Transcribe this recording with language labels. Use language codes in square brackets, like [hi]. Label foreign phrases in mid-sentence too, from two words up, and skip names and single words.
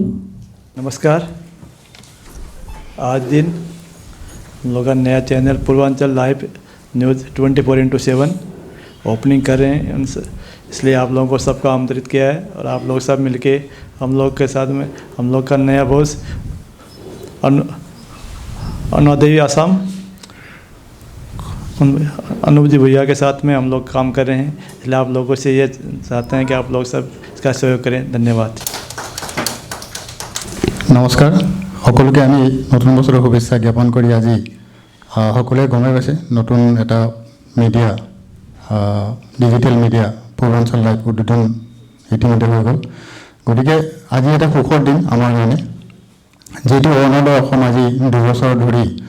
[hi] नमस्कार आज दिन हम लोग का नया चैनल पूर्वांचल लाइव न्यूज़ 24/7 ओपनिंग कर रहे हैं इसलिए आप लोगों को सबका आमंत्रित किया है और आप लोग सब मिलके हम लोग के साथ में हम लोग का नया बॉस अरुणोदय असम अनूप जी भैया के साथ में हम लोग काम कर रहे हैं इसलिए आप लोगों से ये चाहते हैं कि आप लोग सब इसका सहयोग करें धन्यवाद [as] নমস্কাৰ সকলোকে আমি নতুন বছৰৰ শুভেচ্ছা জ্ঞাপন কৰি আজি সকলোৱে গমে পাইছে নতুন এটা মিডিয়া [en] digital media [as] পূৰ্বাঞ্চল লাইভ উদ্বোধন ইতিমধ্যে হৈ গ'ল গতিকে আজি এটা সুখৰ দিন আমাৰ কাৰণে যিটো অৰুণোদয় অসম আজি 2 বছৰ ধৰি